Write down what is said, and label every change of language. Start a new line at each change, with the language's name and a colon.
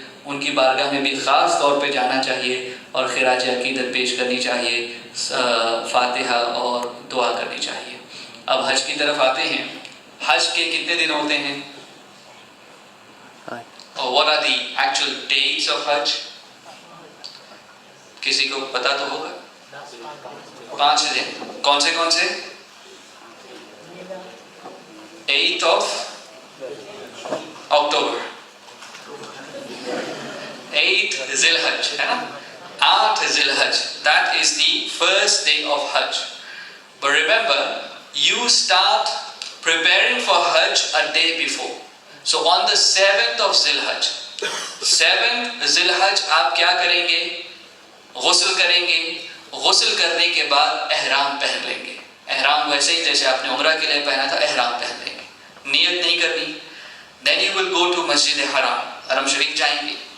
Urdu: ان کی بارگاہ میں بھی خاص طور پہ جانا چاہیے اور خراج عقیدت پیش کرنی چاہیے, فاتحہ اور دعا کرنی چاہیے. اب حج کی طرف آتے ہیں. حج کے کتنے دن ہوتے ہیں اور
English: what are the actual dates of
Urdu: حج؟ کسی کو پتا تو ہوگا. 5 دن. کون سے
English: 8th of October, 8th ذی الحج
Urdu: ہے نا,
English: 8th ذی الحج, that is the first day of Hajj. But remember, you start preparing for Hajj a day before. So on the 7th of
Urdu: ذی الحج, 7th ذی الحج آپ کیا کریں گے؟ غسل کریں گے. غسل کرنے کے بعد احرام پہن لیں گے. احرام ویسے ہی جیسے آپ نے عمرہ کے لیے پہنا تھا احرام پہن لیں گے, نیت نہیں کرنی.
English: Then you will go to
Urdu: مسجد حرام, حرم شریف جائیں گے.